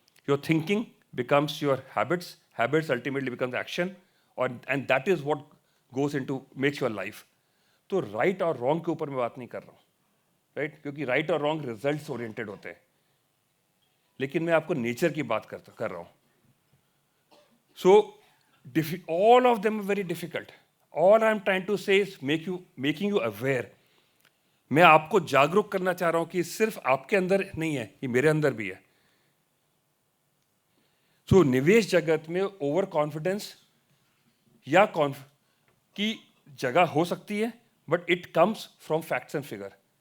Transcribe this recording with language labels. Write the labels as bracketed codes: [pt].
[en] Your thinking becomes your habits, habits ultimately becomes action, और and that is what goes into makes your life. [hi] तो right और wrong के ऊपर मैं बात नहीं कर रहा हूँ, राइट, क्योंकि राइट और रॉन्ग रिजल्ट्स ओरिएंटेड होते हैं, लेकिन मैं आपको नेचर की बात कर रहा हूँ। [en] So all of them are very difficult. All I'm trying to say is making you aware. [hi] मैं आपको जागरूक करना चाह रहा हूं कि सिर्फ आपके अंदर नहीं है, ये मेरे अंदर भी है। सो निवेश जगत में ओवर कॉन्फिडेंस या की जगह हो सकती है, [en] But it comes from facts and figure.